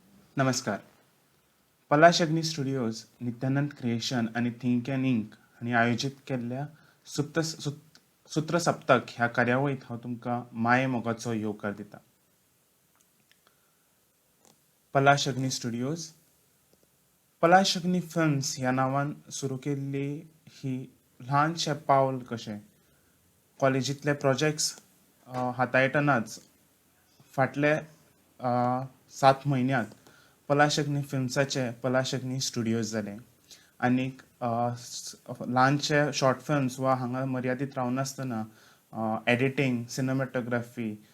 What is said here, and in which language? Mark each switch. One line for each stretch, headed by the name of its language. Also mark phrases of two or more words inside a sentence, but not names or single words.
Konkani: नमस्कार. पलाश अग्नी स्टुडिओज, नित्यानंद क्रिएशन आणि थिंक अँड इंक हांणी आयोजीत केल्ल्या सूत्र सप्तक ह्या कार्यावळीत हांव तुमकां माये मोगाचो येवकार दिता. पलाश अग्नी स्टुडिओज, पलाश अग्नी फिल्म्स ह्या नांवान सुरू केल्ली ही ल्हानशें पावल कशें कॉलेजींतले प्रोजेक्ट्स हाताळटनाच फाटले 7 म्हयन्यांत पलाश अग्नी फिल्म्साचे पलाश अग्नी स्टुडिओज जाले आनीक ल्हानशे
English: short films
Konkani: वा हांगा मर्यादीत रावनासतना एडिटींग, सिनेमॅटोग्राफी,